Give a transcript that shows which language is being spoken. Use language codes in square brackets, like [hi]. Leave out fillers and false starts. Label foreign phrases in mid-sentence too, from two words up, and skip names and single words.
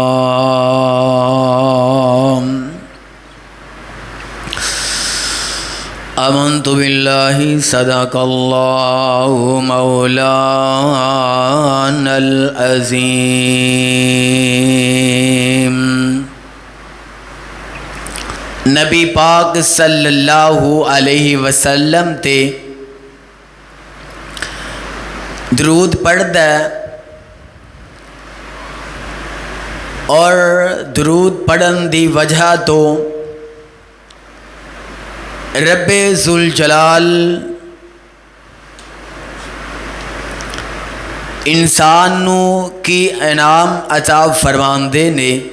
[ar] آمنت بالله صدق الله مولانا العظيم. [pa] نبی پاک [ar] صلى الله عليه وسلم [pa] تے درود پڑھدا اور درود پڑھن دی وجہ توں ربِ ذو الجلال انسان نوں کی انعام عطا فرماندے نے